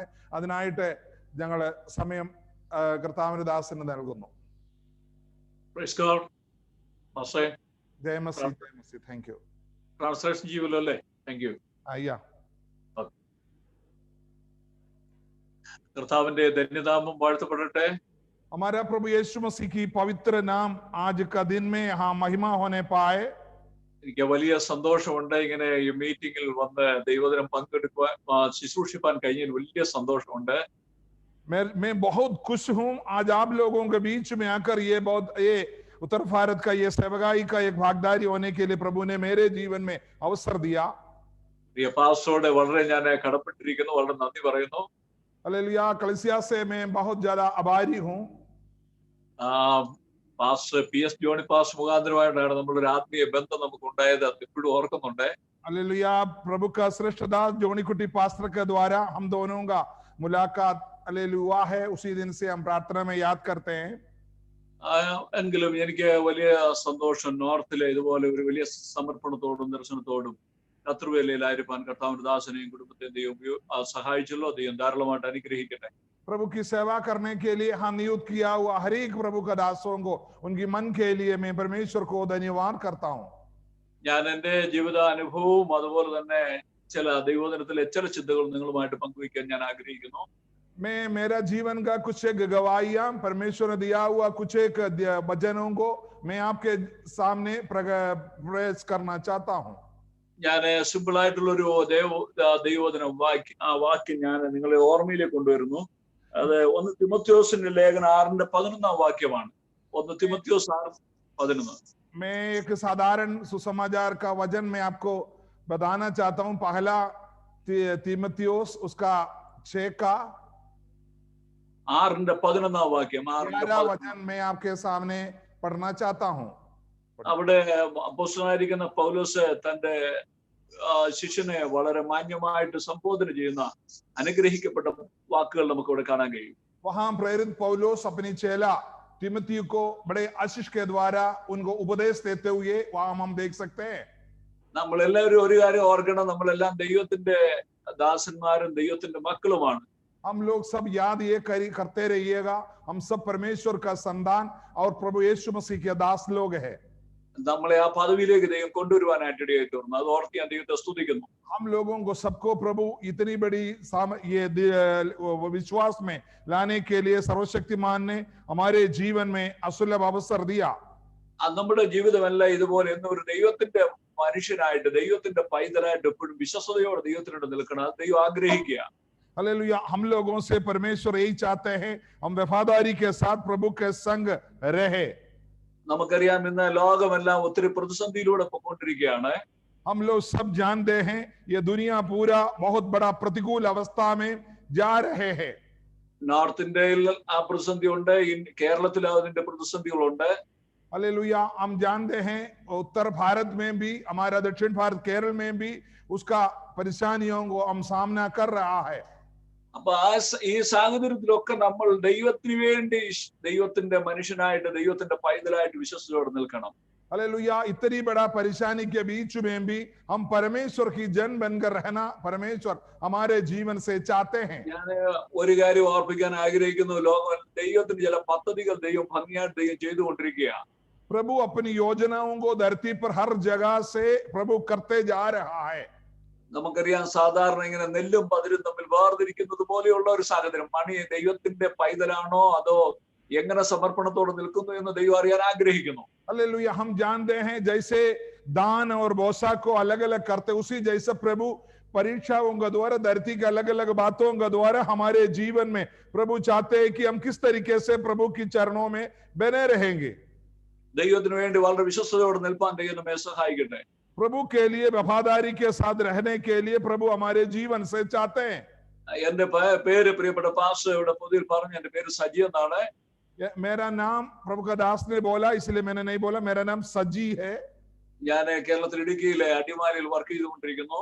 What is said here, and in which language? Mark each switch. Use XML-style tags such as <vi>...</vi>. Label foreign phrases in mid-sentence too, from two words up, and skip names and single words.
<ml>അതിനായിട്ട് ഞങ്ങൾ സമയം കർത്താവിന്റെ ദാസന് നൽകുന്നു.</ml> <en>Thank you.</en> <ml>ട്രാൻസ്ലേഷൻ ചെയ്യുമല്ലോ അല്ലേ?</ml> <en>Thank you.</en> <ml>അയ്യാ, കർത്താവിന്റെ ധന്യനാമം വാഴ്ത്തപ്പെടട്ടെ.</ml> <hi>हमारा प्रभु यीशु मसीह की पवित्र नाम आज का दिन में यहाँ महिमा होने पाए.</hi> <ml>എനിക്ക് വലിയ സന്തോഷമുണ്ട് ഇങ്ങനെ ഈ മീറ്റിംഗിൽ വന്ന് ദൈവദിനം പങ്കെടുക്കുവാൻ ശുശ്രൂഷിപ്പാൻ കഴിഞ്ഞതിൽ വലിയ സന്തോഷമുണ്ട്.</ml> <hi>मैं बहुत खुश हूँ आज आप लोगों के बीच में आकर ये उत्तर भारत का ये सेवकाई का एक भागीदारी होने के लिए प्रभु ने मेरे जीवन में अवसर दिया.</hi> <ml>പ്രിയ പാസ്റ്ററോട് വളരെ ഞാൻ കടപ്പെട്ടിരിക്കുന്നു, വളരെ നന്ദി പറയുന്നു.</ml> <hi>हालेलुया. कलीसिया से मैं बहुत ज्यादा आभारी हूँ.</hi> <ml>പാസ്റ്റർ PS ജോണി പാസ്റ്റർ മുഖാന്തരമായിട്ടാണ് നമ്മളൊരു ആത്മീയ ബന്ധം നമുക്ക് ഉണ്ടായത്, അത് ഇപ്പോഴും ഓർക്കുന്നുണ്ട്.</ml> <hi>हालेलुया. प्रभु का श्रेष्ठ दास जोनी कुटी पास्टर के द्वारा हम दोनों का मुलाकात हालेलुया है. उसी दिन से हम प्रार्थना में याद करते हैं.</hi> <ml>എങ്കിലും എനിക്ക് വലിയ സന്തോഷം നോർത്തിലെ ഇതുപോലെ ഒരു വലിയ സമർപ്പണത്തോടും ദർശനത്തോടും കർത്തൃവേലയിലായിരിക്കാൻ കർത്താവിന്റെ ദാസനെയും കുടുംബത്തെയും ദൈവം സഹായിച്ചല്ലോ. ദൈവം ധാരാളമായിട്ട് അനുഗ്രഹിക്കട്ടെ.</ml> <hi>प्रभु की सेवा करने के लिए हम नियुक्त किया हुआ हर एक प्रभु का दासों को उनकी मन के लिए मैं परमेश्वर को धन्यवाद करता हूँ.</hi> <ml>ഞാൻ എന്റെ ജീവിതാനുഭവവും അതുപോലെ തന്നെ ചില ദൈവദിനത്തിലെ ചില ചിന്തകളും നിങ്ങളുമായിട്ട് പങ്കുവയ്ക്കാൻ ഞാൻ ആഗ്രഹിക്കുന്നു.</ml> <hi>मैं मेरा जीवन का कुछ एक गवाहियां परमेश्वर ने दिया हुआ कुछ एक वचनों को मैं आपके सामने प्रयास करना चाहता हूँ.</hi> <ml>ഞാൻ സിമ്പിൾ ആയിട്ടുള്ള ഒരു ദൈവദിന വാക്യം ഞാൻ നിങ്ങളെ ഓർമ്മയിലേക്ക് കൊണ്ടുവരുന്നു. അത് 1 തിമോത്തിയോസിന്റെ ലേഖനം 6:11 വാക്യമാണ്. 1 തിമോത്തിയോസ് 6:11.</ml> <hi>मैं एक साधारण सुसमाचार का वचन मैं आपको बताना चाहता हूँ. पहला तिमोथियोस उसका 6 का</hi> <ml>6:11 വാക്യം.</ml> <hi>वचन मैं आपके सामने पढ़ना चाहता हूँ.</hi> <ml>അവിടെ അപ്പോസ്തലനായിരിക്കുന്ന പൗലോസ് തന്റെ ശിഷ്യനെ വളരെ മാന്യമായിട്ട് സംബോധന ചെയ്യുന്ന അനുഗ്രഹിക്കപ്പെട്ട വാക്കുകൾ നമുക്ക് ഇവിടെ കാണാൻ കഴിയും.</ml> <hi>वहां प्रेरित पौलुस अपनी चेला तिमोथी को बड़े आशीष के द्वारा उनको उपदेश देते हुए वहां हम देख सकते हैं.</hi> <ml>നമ്മളെല്ലാവരും ഒരു കാര്യം ഓർക്കണം, നമ്മളെല്ലാം ദൈവത്തിന്റെ ദാസന്മാരും ദൈവത്തിന്റെ മക്കളുമാണ്.</ml> <hi>हम लोग सब याद ये करते रहिएगा, हम सब परमेश्वर का संतान और प्रभु यीशु मसीह के दास लोग हैं.</hi> <ml>നമ്മളെ ആ പദവിയിലേക്ക് ദൈവം കൊണ്ടുവരുവാനായിട്ട് ഇടയായി തീർന്നു. അത് ഓർത്ത് ഞാൻ ദൈവത്തെ സ്തുതിക്കുന്നു.</ml> <hi>हम लोगों को सबको प्रभु इतनी बड़ी ये विश्वास में लाने के लिए सर्वशक्तिमान ने हमारे जीवन में असुलभ अवसर दिया.</hi> <ml>നമ്മുടെ ജീവിതമല്ല ഇതുപോലെ എന്നൊരു ദൈവത്തിന്റെ മനുഷ്യനായിട്ട് ദൈവത്തിന്റെ പൈതലായിട്ട് എപ്പോഴും വിശ്വസതയോടെ ദൈവത്തിനോട് നിൽക്കണം. അത് ദൈവം ആഗ്രഹിക്കുക.</ml> <hi>हालेलुया. हम लोगों से परमेश्वर यही चाहते हैं हम वफादारी के साथ प्रभु के संग रहे.</hi> <ml>നമുക്കറിയാം ഇന്ന് ലോകമെല്ലാം ഒത്തിരി പ്രതിസന്ധിയിലൂടെ പോയിക്കൊണ്ടിരിക്കുകയാണ്.</ml> <hi>हम लोग सब जानते हैं ये दुनिया पूरा बहुत बड़ा प्रतिकूल अवस्था में जा रहे हैं.</hi> <ml>നോർത്ത് ഇന്ത്യയിൽ ആ പ്രതിസന്ധി ഉണ്ട്, കേരളത്തിൽ അതിന്റെ പ്രതിസന്ധികളുണ്ട്.</ml> <hi>हालेलुया. हम जानते हैं उत्तर भारत में भी, हमारा दक्षिण भारत केरल में भी उसका परेशानियों को हम सामना कर रहा है.</hi> <ml>അപ്പൊ ഈ സാഹചര്യത്തിലൊക്കെ നമ്മൾ ദൈവത്തിന് വേണ്ടി ദൈവത്തിന്റെ മനുഷ്യനായിട്ട് ദൈവത്തിന്റെ പൈതലായിട്ട് വിശ്വസിച്ചോടെ നിൽക്കണം.</ml> <hi>हालेलुया. इतनी बड़ा परेशानी के बीच में भी हम परमेश्वर की जन बनकर रहना परमेश्वर हमारे जीवन से चाहते हैं.</hi> <ml>ഞാൻ ഒരു കാര്യം ഓർപ്പിക്കാൻ ആഗ്രഹിക്കുന്നു. ലോകം ദൈവത്തിന് ചില പദ്ധതികൾ ദൈവം ഭംഗിയായിട്ട് ദൈവം ചെയ്തുകൊണ്ടിരിക്കുകയാണ്.</ml> <hi>प्रभु अपनी योजनाओं को धरती पर हर जगह से प्रभु करते जा रहा है.</hi> <ml>നമുക്കറിയാം സാധാരണ ഇങ്ങനെ നെല്ലും പതിരും തമ്മിൽ വേർതിരിക്കുന്നത് പോലെയുള്ള ഒരു സാഹചര്യം. മണി ദൈവത്തിന്റെ പൈതലാണോ അതോ എങ്ങനെ സമർപ്പണത്തോടെ നിൽക്കുന്നു എന്ന് ദൈവം അറിയാൻ ആഗ്രഹിക്കുന്നു.</ml> <hi>हालेलुया. हम जानते हैं जैसे दान और बोसा को अलग अलग करते उसी जैसे प्रभु परीक्षाओं का द्वारा धरती के अलग अलग बातों का द्वारा हमारे जीवन में प्रभु चाहते हैं कि हम किस तरीके से प्रभु की चरणों में बने रहेंगे.</hi> <ml>ദൈവത്തിന് വേണ്ടി വളരെ വിശ്വസ്തയോടെ നിൽപ്പാൻ ദൈവം നമ്മെ സഹായിക്കട്ടെ.</ml> <hi>प्रभु के लिए वफादारी के साथ रहने के लिए प्रभु हमारे जीवन से चाहते हैं.</hi> <ml>എന്റെ പേര് പ്രിയപ്പെട്ട പാസ്റ്റർ ഇവിടെ പൊതുവിൽ പറഞ്ഞു, എന്റെ പേര് സജി എന്നാണ്.</ml> <hi>मेरा नाम प्रभु का दास ने बोला इसलिए मैंने नहीं बोला. मेरा नाम सजी है.</hi> <ml>ഞാൻ കേരളത്തിൽ ഇടുക്കിയിലെ അടിമാലിയിൽ വർക്ക് ചെയ്തുകൊണ്ടിരിക്കുന്നു.</ml>